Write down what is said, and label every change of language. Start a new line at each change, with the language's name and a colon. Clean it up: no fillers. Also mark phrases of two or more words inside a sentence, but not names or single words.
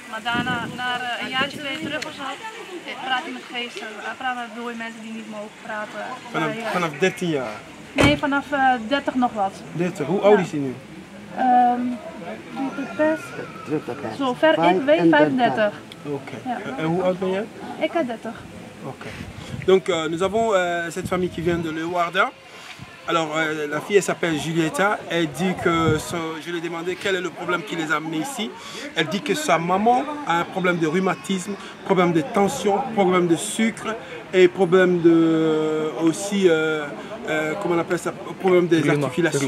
Dutch: Maar daarna, na een jaartje 2 terug of zo, praat hij met geesten. Hij praat met mensen die niet mogen praten. Vanaf 13 jaar? Nee, vanaf 30 nog wat. 30. Hoe oud is hij nu? Zover ik weet 35. Ok. Et hoe oud ben jij? Ik heb 30. Ok.
French: Donc nous avons cette famille qui vient de Leeuwarden. Alors la fille elle s'appelle Julietta. Elle dit que je lui ai demandé quel est le problème qui les a amenés ici. Elle dit que sa maman a un problème de rhumatisme, problème de tension, problème de sucre et problème de aussi comment on appelle ça, problème des articulations.